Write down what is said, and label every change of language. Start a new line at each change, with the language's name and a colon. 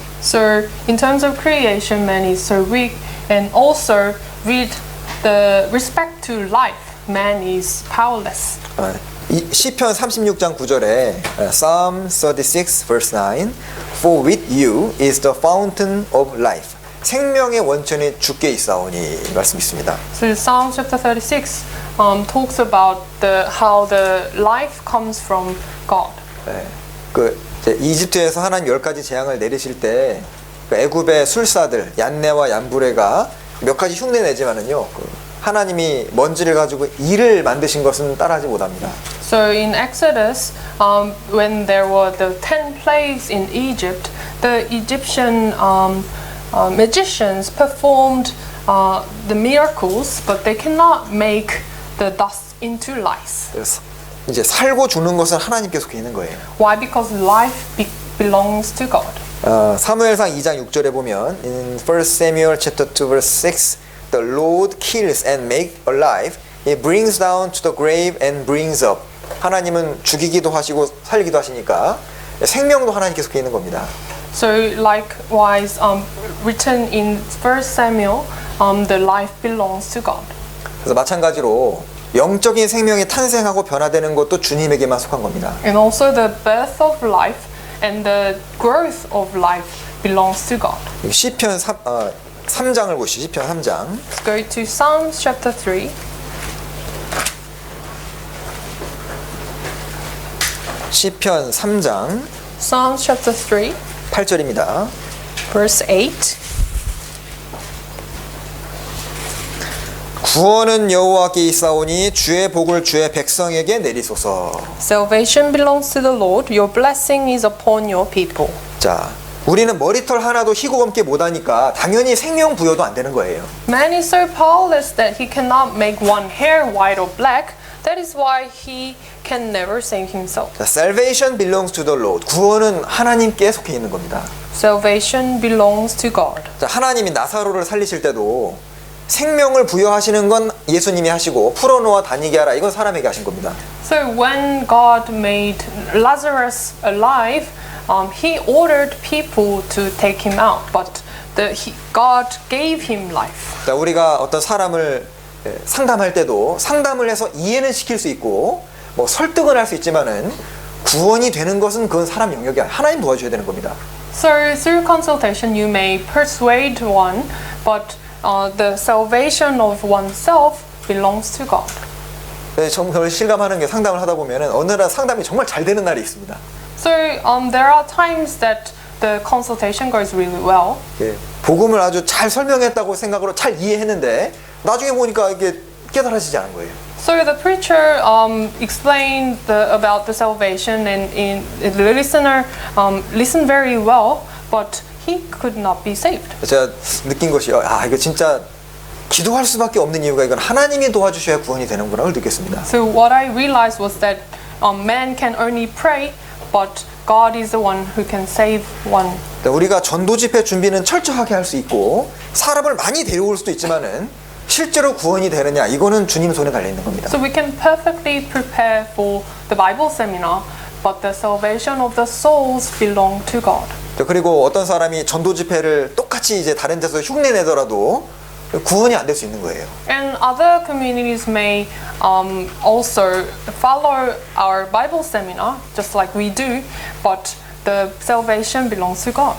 English: So in terms of creation, man is so weak, and also with the respect to life, man is powerless.
Korean: 시편 36장 9절에
English: Psalm 36 verse 9 For with you is the fountain of life.
Korean: 생명의 원천이 주께 있사오니 말씀 있습니다.
English: So Psalm chapter 36 talks about how the life comes from God.
Korean: 그 이집트에서 하나님 10가지 재앙을 내리실 때 애굽의 술사들 얀네와 얀브레가 몇 가지 흉내 내지만은요. 하나님이 먼지를 가지고 이를 만드신 것은 따라하지 못합니다.
English: So in Exodus, when there were the 10 plagues in Egypt, the Egyptian magicians performed the miracles, but they cannot make the dust into lice.
Korean: 그래서 이제 살고 죽는 것은 하나님께 속해 있는 거예요.
English: Why? Because life belongs to God.
Korean: 사무엘상 2장 6절에 보면
English: in 1 Samuel chapter 2 verse 6 The Lord kills and make alive. He brings down to the grave and brings up.
Korean: 하나님은 죽이기도 하시고 살리기도 하시니까 생명도 하나님께 속해 있는 겁니다.
English: So likewise, written in 1 Samuel, the life belongs to God.
Korean: 그래서 마찬가지로 영적인 생명이 탄생하고 변화되는 것도 주님에게만 속한 겁니다.
English: And also the birth of life and the growth of life belongs to God.
Korean: 시편 3장을 보시죠. 시편 3장.
English: Let's go to Psalms chapter 3.
Korean: 시편 3장
English: Psalms chapter 3,
Korean: 8절입니다.
English: verse 8.
Korean: 구원은 여호와께 있사오니 주의 복을 주의 백성에게 내리소서.
English: Salvation belongs to the Lord. Your blessing is upon your people.
Korean: 자, 우리는 머리털 하나도 희고 검게 못하니까 당연히 생명 부여도 안 되는 거예요.
English: Man is so powerless that he cannot make one hair white or black. That is why he can never save himself. 자, salvation belongs to the Lord.
Korean: 구원은 하나님께 속해 있는 겁니다.
English: Salvation belongs to God.
Korean: 자, 하나님이 나사로를 살리실 때도 생명을 부여하시는 건 예수님이 하시고 풀어놓아 다니게 하라 이건 사람에게 하신 겁니다.
English: So when God made Lazarus alive, he ordered people to take him out, but God gave him life.
Korean: 자, 우리가 어떤 사람을 상담할 때도 상담을 해서 이해는 시킬 수 있고 뭐 설득은 할 수 있지만은 구원이 되는 것은 그건 사람 영역이 아니라 하나님 도와줘야 되는 겁니다.
English: So through consultation you may persuade one, but the salvation of oneself belongs to God.
Korean: 정말 실감하는 게 상담을 하다 보면은 어느 날 상담이 정말 잘 되는 날이 있습니다.
English: So there are times that the consultation goes really well.
Korean: 복음을 아주 잘 설명했다고 생각으로 잘 이해했는데 나중에 보니까 이게 깨달아지지 않은 거예요.
English: So the preacher explained about the salvation, and the listener listened very well, but he could not be saved.
Korean: 제가 느낀 것이 이거 진짜 기도할 수밖에 없는 이유가 이건 하나님이 도와주셔야 구원이 되는구나 를 느꼈습니다.
English: So what I realized was that man can only pray, but God is the one who can save one.
Korean: 우리가 전도 집회 준비는 철저하게 할 수 있고 사람을 많이 데려올 수도 있지만은 실제로 구원이 되느냐 이거는 주님 손에 달려 있는 겁니다.
English: So we can perfectly prepare for the Bible seminar, but the salvation of the souls belong to God.
Korean: 그리고 어떤 사람이 전도 집회를 똑같이 이제 다른 데서 흉내 내더라도 구원이 안 될 수 있는 거예요.
English: And other communities may also follow our Bible seminar, just like we do, but the salvation belongs to God.